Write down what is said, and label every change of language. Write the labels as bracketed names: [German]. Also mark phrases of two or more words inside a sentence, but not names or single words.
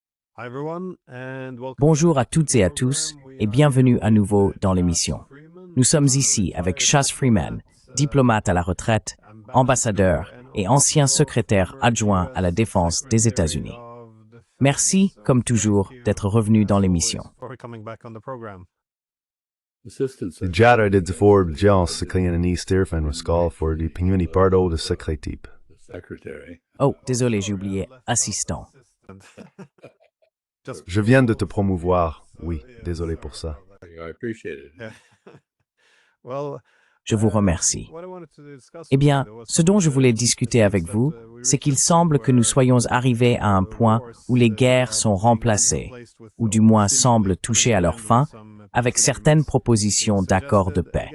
[French] Bonjour à toutes et à tous et bienvenue à nouveau dans l'émission. Nous sommes ici avec Chas Freeman, diplomate à la retraite, ambassadeur et ancien secrétaire adjoint à la défense des États-Unis. Merci, comme toujours, d'être revenu dans l'émission. Jarred de voor Jans seklein Easter van Rascal voor de Pinguini Pardo de secrétaire. Oh, désolé, j'ai oublié assistant. Je viens de te promouvoir. Oui, désolé pour ça. Je vous remercie. Eh bien, ce dont je voulais discuter avec vous, c'est qu'il semble que nous soyons arrivés à un point où les guerres sont remplacées, ou du moins semblent toucher à leur fin, avec certaines propositions d'accords de paix.